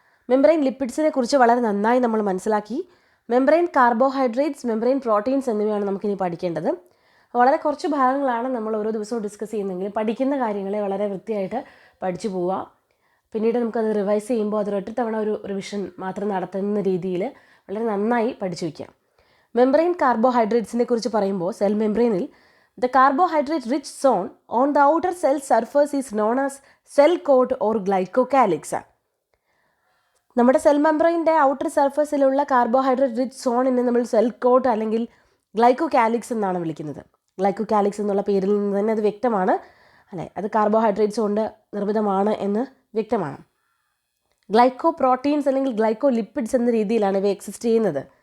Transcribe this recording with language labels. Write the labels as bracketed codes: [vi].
[ml] Membrane ലിപ്പിഡ്സിനെ കുറിച്ച് വളരെ നന്നായി നമ്മൾ മനസ്സിലാക്കി. മെംബ്രെയിൻ കാർബോഹൈഡ്രേറ്റ്സ്, മെംബ്രെയിൻ പ്രോട്ടീൻസ് എന്നിവയാണ് നമുക്കിനി പഠിക്കേണ്ടത്. വളരെ കുറച്ച് ഭാഗങ്ങളാണ് നമ്മൾ ഓരോ ദിവസവും ഡിസ്കസ് ചെയ്യുന്നതെങ്കിൽ പഠിക്കുന്ന കാര്യങ്ങളെ വളരെ വൃത്തിയായിട്ട് പഠിച്ചു പോവുക. പിന്നീട് നമുക്കത് റിവൈസ് ചെയ്യുമ്പോൾ അതൊരൊറ്റ തവണ ഒരു റിവിഷൻ മാത്രം നടത്തുന്ന രീതിയിൽ വളരെ നന്നായി പഠിച്ചു വയ്ക്കാം. മെംബ്രെയിൻ കാർബോഹൈഡ്രേറ്റ്സിനെ കുറിച്ച് പറയുമ്പോൾ cell മെംബ്രെയിനിൽ [en] the carbohydrate rich zone on the outer cell surface is known as cell coat or glycocalyx. [ml] നമ്മുടെ സെൽ മെംബ്രെയിൻ്റെ ഔട്ടർ സർഫസിലുള്ള കാർബോഹൈഡ്രേറ്റ് റിച്ച് സോണിനെ നമ്മൾ സെൽ കോട്ട് അല്ലെങ്കിൽ ഗ്ലൈക്കോകാലിക്സ് എന്നാണ് വിളിക്കുന്നത്. ഗ്ലൈക്കോകാലിക്സ് എന്നുള്ള പേരിൽ നിന്ന് തന്നെ അത് വ്യക്തമാണ് അല്ലേ, അത് കാർബോഹൈഡ്രേറ്റ്സ് കൊണ്ട് നിർമ്മിതമാണ് എന്ന് വ്യക്തമാണ്. ഗ്ലൈക്കോ പ്രോട്ടീൻസ് അല്ലെങ്കിൽ ഗ്ലൈക്കോ ലിപ്പിഡ്സ് എന്ന രീതിയിലാണ് ഇവ എക്സിസ്റ്റ് ചെയ്യുന്നത്.